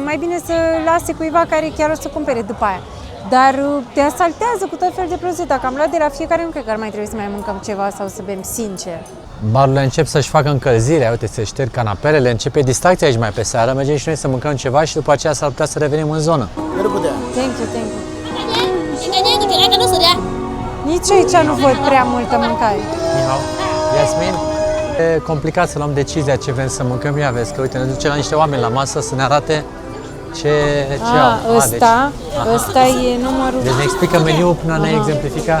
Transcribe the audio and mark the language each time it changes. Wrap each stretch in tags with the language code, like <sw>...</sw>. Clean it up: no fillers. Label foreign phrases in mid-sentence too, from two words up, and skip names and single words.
<ro>Mai bine să lase cuiva care chiar o să cumpere după aia. Dar te asaltează cu tot felul de produse. Dacă am luat de la fiecare, nu cred că ar mai trebui să mai mâncăm ceva sau să bem, sincer. Barurile încep să-și facă încălzirea, uite, se șterg canapelele, începe distracția aici mai pe seară, mergem și noi să mâncăm ceva și după aceea s-ar putea să revenim în zonă.</ro> <en>Thank you, thank you. 你感觉你给爱跟都是的。</en> <ro>Nici aici nu văd prea multă mâncare. Nihau. Iasmin? E complicat să luăm decizia ce vrem să mâncăm. Ia vezi că, uite, ne duce la niște oameni la masă să ne arate ce au. Ăsta e numărul... Deci ne explică meniul până ne exemplifica</ro>